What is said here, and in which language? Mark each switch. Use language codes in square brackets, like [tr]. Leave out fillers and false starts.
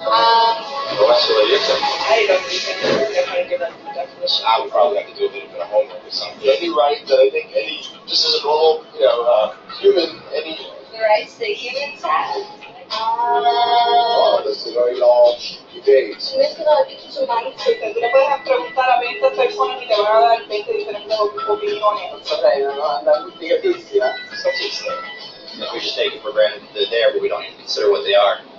[en] I don't even know how to give that definition. I would probably have to do a little bit of homework or something. Any right that I think just as a normal, human, the rights that humans have. This is very long debate. [es] Si ves que los derechos humanos, porque tú le puedes preguntar a 20 personas y te van a dar 20 diferentes opiniones. [en] Okay, I'm such a thing. Like we just take it for granted that they're there, but we don't even consider what they are.